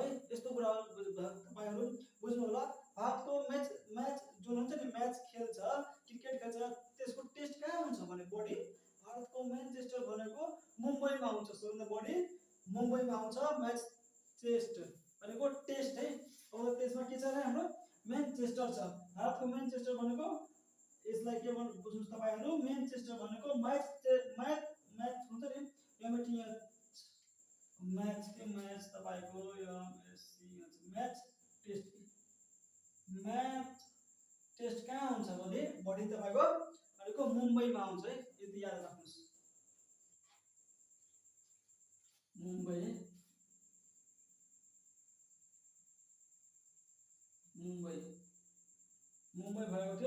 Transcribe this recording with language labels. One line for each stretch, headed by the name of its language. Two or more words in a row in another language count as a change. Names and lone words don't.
Nepali: यस्तो कुरा तपाईँहरू बुझ्नु होला। भारतको मैच मैच जुन हुन्छ नि, मैच खेल्छ, क्रिकेट खेल्छ, त्यसको टेस्ट कहाँ हुन्छ भने बढी भारतको मैनचेस्टर भनेको मुम्बईमा हुन्छ, सबभन्दा बढी मुम्बईमा हुन्छ
English: match test
Nepali: भनेको टेस्ट है। अब त्यसमा के छ र हाम्रो मैनचेस्टर छ, भारतको मैनचेस्टर भनेको यसलाई के भन्छ बुझ्नुहोस् तपाईँहरू? मैनचेस्टर भनेको मैच मैच मैच हुन्छ नि,
English: MATH match
Nepali: के मैच तपाईँको
English: MSc match test, match test
Nepali: कहाँ हुन्छ भने बढी तपाईँको भनेको मुम्बईमा हुन्छ है, यति याद राख्नुहोस्। मुम्बई मुम्बई मुम्बई भएको थियो।